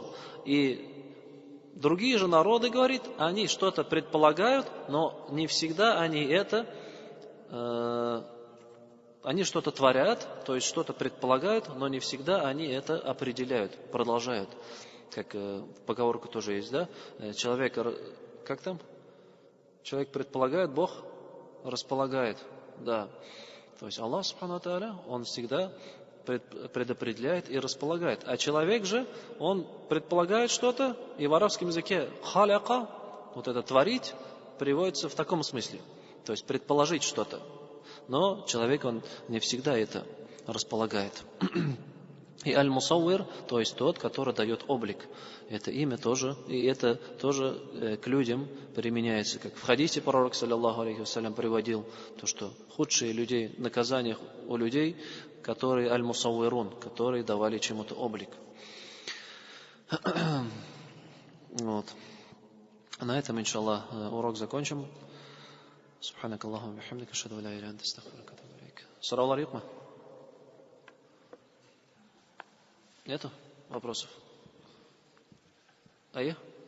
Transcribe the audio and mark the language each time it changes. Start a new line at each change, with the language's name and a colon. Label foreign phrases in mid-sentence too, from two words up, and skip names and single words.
Russian: И другие же народы, говорит, они что-то предполагают, но не всегда они что-то творят, то есть что-то предполагают, но не всегда они это определяют, продолжают. Как поговорка тоже есть, да? Человек, как там? Человек предполагает, Бог располагает. Да. То есть Аллах,
Arabic: سبحانه وتعالى,
Russian: Он всегда предопределяет и располагает. А человек же, он предполагает что-то, и в арабском языке халяка, вот это творить, приводится в таком смысле. То есть предположить что-то. Но человек, он не всегда это располагает. И аль-мусауир, то есть тот, который дает облик. Это имя тоже, и это тоже к людям применяется. Как в хадисе пророк,
Arabic: صلى الله عليه وسلم,
Russian: приводил, то, что худшие людей, наказания у людей, которые аль-мусауирун, которые давали чему-то облик. Вот. На этом, иншаллах, урок закончим.
Arabic: سبحانك اللهم بحمدك، أشهد أن لا إله إلا أنت، أستغفرك وأتوب إليك. سلام عليكم.
Russian: Нету вопросов? А я?